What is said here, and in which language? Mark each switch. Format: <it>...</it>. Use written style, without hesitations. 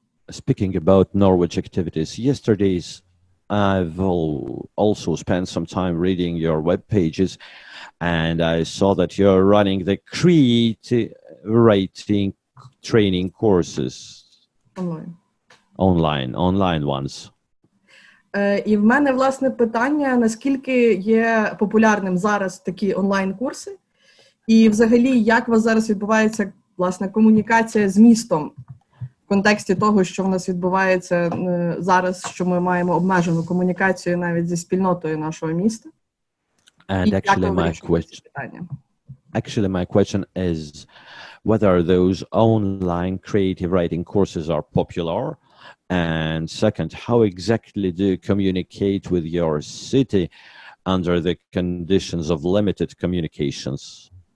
<en>Speaking about Norwich activities, yesterday's I've also spent some time reading your web pages, and I saw that you're running the creative writing training courses. Online ones.</en> <uk>І в мене, власне, питання, наскільки є популярним зараз такі онлайн-курси, і взагалі, як у вас зараз відбувається, власне, комунікація з містом, в контексті того, що в нас відбувається зараз, що ми маємо обмежену комунікацію навіть зі спільнотою нашого міста?</uk> <en>And</en> <uk>І як ви</uk> <en>actually</en> <uk>вирішили ці питання?</uk> <en>my question is whether those online creative writing courses are popular, and second, how exactly do you communicate with your city under the conditions of limited communications?</en>